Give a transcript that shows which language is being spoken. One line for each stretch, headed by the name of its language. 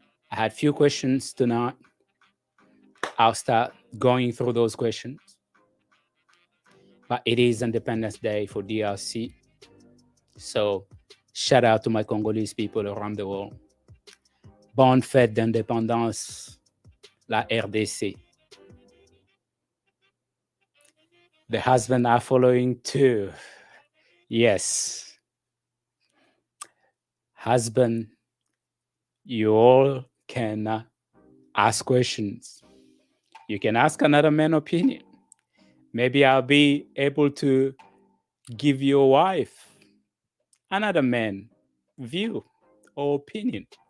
English: I had few questions tonight. I'll start going through those questions. But it is Independence Day for DRC. So shout out to my Congolese people around the world.
French: Bonne fête d'indépendance, la RDC.
English: The husband are following too. Yes. Husband, you all can ask questions. You can ask another man's opinion. Maybe I'll be able to give your wife another man view or opinion.